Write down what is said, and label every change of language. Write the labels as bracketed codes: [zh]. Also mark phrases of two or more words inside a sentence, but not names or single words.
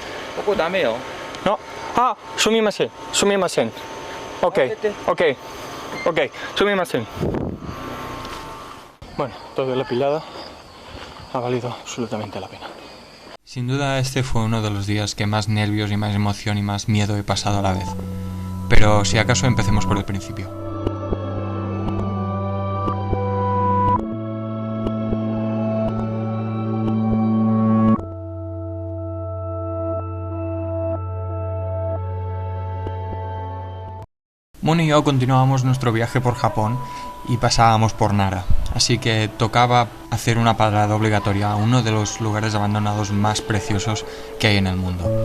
[ja] ここダメよ。 No. Ah, sumimasen. Sumimasen. [en] Ok, ok, ok. [ja] Sumimasen. [es] Bueno, toda la pilada ha valido absolutamente la pena. Sin duda este fue uno de los días que más nervios y más emoción y más miedo he pasado a la vez. Pero si acaso empecemos por el principio. Moon y yo continuábamos nuestro viaje por Japón y pasábamos por Nara, así que tocaba hacer una parada obligatoria a uno de los lugares abandonados más preciosos que hay en el mundo.